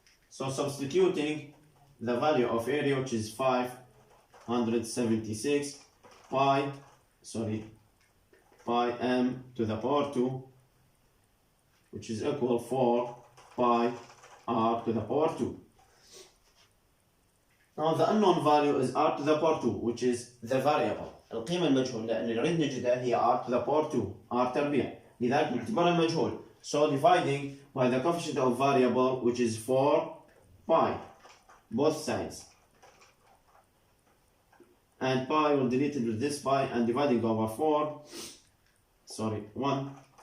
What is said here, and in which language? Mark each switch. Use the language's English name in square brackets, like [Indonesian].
[English] So substituting the value of area, which is 576 pi m to the power 2, which is equal 4 pi r to the power 2. Now the unknown value is r to the power 2, which is the variable. [Arabic] القيمة المجهولة اللي نريد نجدها هي [English] r to the power 2, [Arabic] r تربيع. لذلك نعتبرها مجهول. [English] So dividing by the coefficient of variable, which is 4 pi, both sides. And pi will delete it with this pi, and dividing over 1.